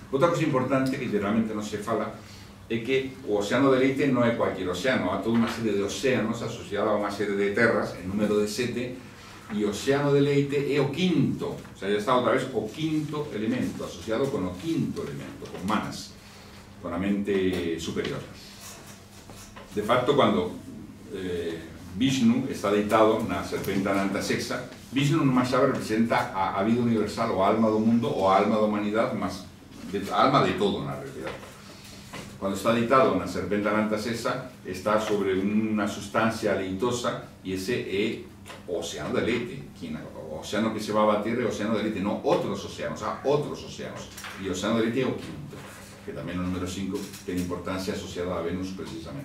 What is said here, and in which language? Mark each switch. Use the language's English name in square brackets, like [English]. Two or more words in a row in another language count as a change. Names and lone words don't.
[Galician] Outra cosa importante que geralmente non se fala é que o Océano de Leite non é cualquier océano, há toda unha serie de océanos asociada a unha serie de terras, en número de 7, e o Océano de Leite é o quinto, [Spanish] o sea, [Galician] já está outra vez o quinto elemento, asociado con o quinto elemento, con Manas, con a mente superior. De facto, cando Vishnu está deitado na serpente Anantasexa, Vishnu nunha chave representa a vida universal, o alma do mundo, ou a alma da humanidade, mas a alma de todo na realidade. Cando está deitado na serpente Anantasexa, está sobre unha sustancia leitosa, e ese é o Océano de Leite. O océano que se va a batir é o Océano de Leite, non outros océanos, há outros océanos. E o Océano de Leite é o quinto, que tamén o número 5 ten importancia asociada a Venus precisamente.